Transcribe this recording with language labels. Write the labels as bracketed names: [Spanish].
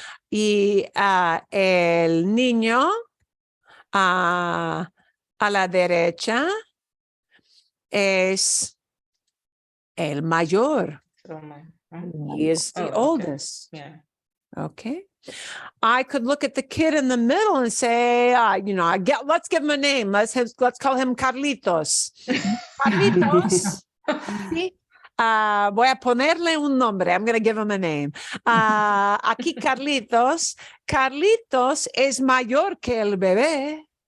[Spanish] Y el niño a la derecha es el mayor. [English] He is the oldest. Yeah. Okay. I could look at the kid in the middle and say, let's give him a name. Let's call him Carlitos. Carlitos. Sí. [Spanish] Voy a ponerle un nombre. [English] I'm going to give him a name. [Spanish] Aquí Carlitos. Carlitos es mayor que el bebé.